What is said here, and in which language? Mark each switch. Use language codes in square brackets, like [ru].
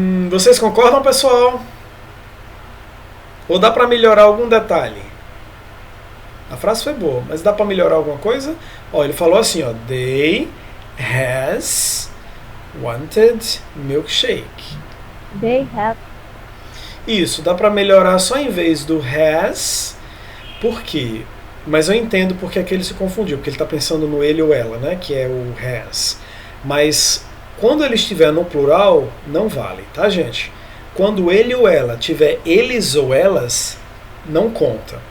[pt] Vocês concordam, pessoal? Ou dá para melhorar algum detalhe? A frase foi boa, mas dá para melhorar alguma coisa? Ó, ele falou assim, ó, [en] they has wanted milkshake. They have. [pt] Isso, dá para melhorar só em vez do has, por quê? Mas eu entendo porque é que ele se confundiu, porque ele está pensando no ele ou ela, né, que é o has. Mas quando ele estiver no plural, não vale, tá, gente? Quando ele ou ela tiver eles ou elas, não conta.